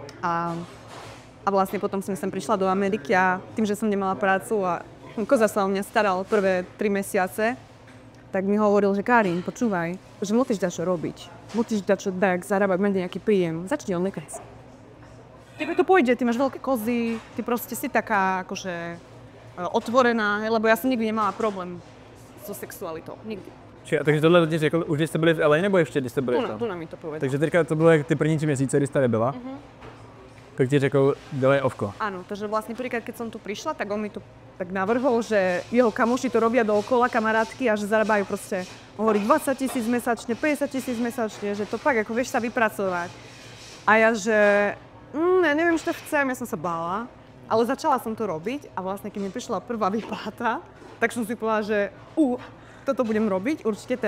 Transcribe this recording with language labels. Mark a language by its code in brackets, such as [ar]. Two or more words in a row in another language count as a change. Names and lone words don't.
[sk] A vlastne potom som sem prišla do Ameriky a tým, že som nemala prácu a koza sa o mňa staral prvé 3 mesiace, tak mi hovoril, že Karin, počúvaj, že musíš dačo robiť. Musíš dačo tak zarábať, mať nejaký príjem. Začni OnlyFans. Tebe to pôjde, ty máš veľké kozy, ty proste si taká akože otvorená, lebo ja som nikdy nemala problém so sexualitou, nikdy. [cs] Takže tohle ti řekl, už když jste byli v LA, nebo ještě když jste byli tam? [sk] Tu na mi to povedal. [cs] Takže teďka to bylo ty první 3 měsíce, kdy jste nebyla. Tak ti řekl, dělej ovko. [sk] Áno, takže vlastne prvýkrát, keď som tu prišla, tak on mi to tak navrhol, že jeho kamoši to robia dookola, kamarátky, a že zarábajú proste, hovorí 20 000 mesačne, 50 000 mesačne, že to fakt ako vieš sa vypracovať. A ja, že ja neviem, čo to chcem, ja som sa bála, ale začala som to robiť a vlastne keď mi prišla prvá výplata, tak som si povedala, že toto budem robiť určite teraz.